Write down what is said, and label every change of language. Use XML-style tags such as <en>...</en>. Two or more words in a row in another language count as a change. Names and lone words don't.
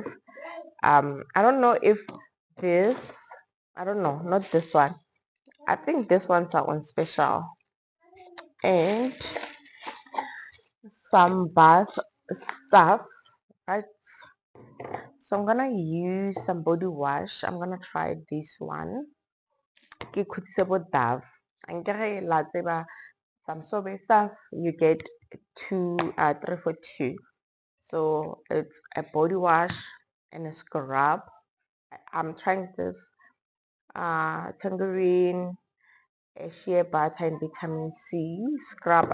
<en>I don't know if this, I don't know, not this one. I think this ones are on special, and some bath stuff, right? So I'm gonna use some body wash. I'm gonna try this one.</en> <st>Ke khutise Dove. Ankere la tseba</st> <en>some sobe stuff you get two 3 for 2. So it's a body wash and a scrub. I'm trying this tangerine, a shea butter and vitamin C scrub.</en>